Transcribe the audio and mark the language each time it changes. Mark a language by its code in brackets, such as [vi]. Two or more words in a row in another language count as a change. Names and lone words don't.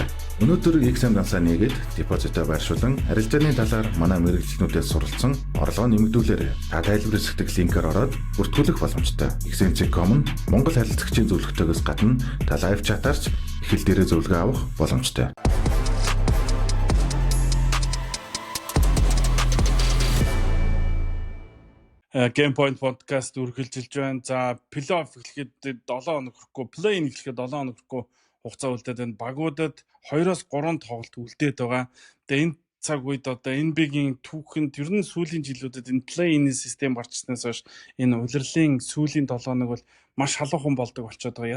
[mn] Өнөөдөр XM дансаа нэгэд депозитоо байршуулан арилжааны талаар манай мэрэгчлэнүүдээс суралцсан орлого нэмэгдүүлээрэй. Та тайлбар хэсэгт линкээр ороод бүртгүүлэх боломжтой. XM.com нь Монгол харилцагчийн зөвлөгтэйгээс гадна та лайв чатаарч их хэл дээрээ зөвлөгөө авах боломжтой. Game Point podcast үргэлжилж байна. За, плей-офф эхлэхэд 7 хоног хүрэхгүй, плей-ин эхлэхэд 7 хоног хүрэхгүй хугацаа үлдээд байна. Багуудад 2-3 тоглолт үлдээд байгаа. Тэгээ энэ цаг үед одоо NBA-гийн түүхэнд ер нь сүүлийн жилүүдэд энэ плей-ин систем гарчснаас хойш энэ улирлын сүүлийн 7 хоног бол маш халуухан болдог болчиход байгаа.